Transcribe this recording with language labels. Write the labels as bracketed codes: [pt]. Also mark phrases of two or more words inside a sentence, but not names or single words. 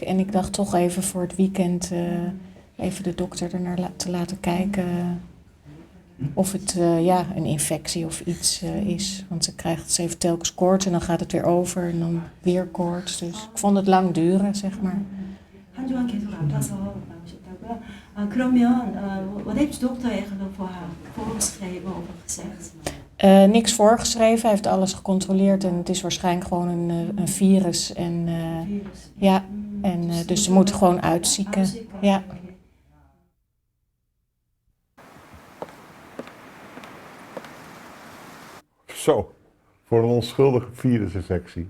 [nl] En ik dacht toch even voor het weekend even de dokter ernaar te laten kijken. Of het een infectie of iets is. Want ze heeft telkens koorts en dan gaat het weer over en dan weer koorts. Dus ik vond het lang duren, zeg maar. [ko] 한 주간 계속 아파서 나오셨다고요? [nl] 그러면 wat heeft de dokter eigenlijk voor haar voorgeschreven of gezegd? Niks voorgeschreven, hij heeft alles gecontroleerd en het is waarschijnlijk gewoon een virus. En, ja, en dus ze moeten gewoon uitzieken. Ja. Zo, voor een onschuldige virusinfectie.